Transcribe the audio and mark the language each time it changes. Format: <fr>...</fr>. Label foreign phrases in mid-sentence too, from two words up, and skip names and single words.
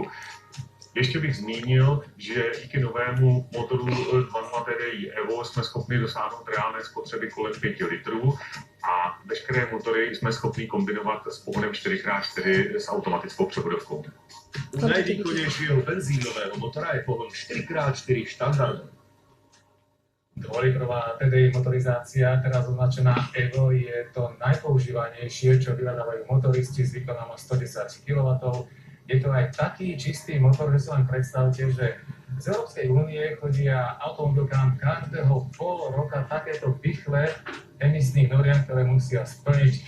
<cs>Ještě bych zmínil, že díky novému motoru 2.0 TDI Evo jsme schopni dosáhnout reálné spotřeby kolem 5 litrů a veškeré motory jsme schopni kombinovat s pohonem 4x4 s automatickou převodovkou.</cs> <sk>U najvýkonnejšieho benzínového motora je pohon 4x4 štandardom. Dvolitrová TDI motorizácia, teraz označená Evo, je to najpoužívanejšie, čo vyhľadávajú motoristi s výkonom 110 kW. Je to aj taký čistý motor, že si len predstavte, že z Európskej únie chodia automobilkám každého pol roka takéto pichle emisných noriem, ktoré musia splniť.</sk>